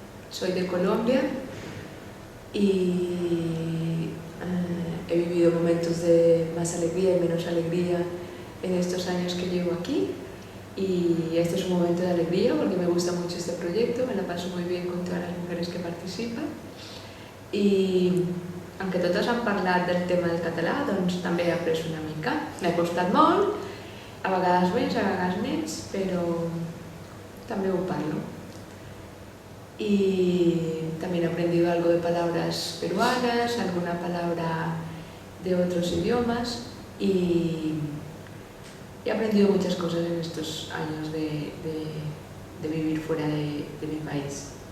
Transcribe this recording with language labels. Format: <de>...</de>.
<es>Soy de Colombia y he vivido momentos de más alegría y menos alegría en estos años que llevo aquí. Y este es un momento de alegría porque me gusta mucho este proyecto, me la paso muy bien con todas las mujeres que participan.</es> <ca>I aunque totes han parlat del tema del català, doncs també he après una mica. M'ha costat molt, a vegades més, a vegades menys, però també ho parlo.</ca> <es>Y también he aprendido algo de palabras peruanas, alguna palabra de otros idiomas y he aprendido muchas cosas en estos años de vivir fuera de mi país.</es>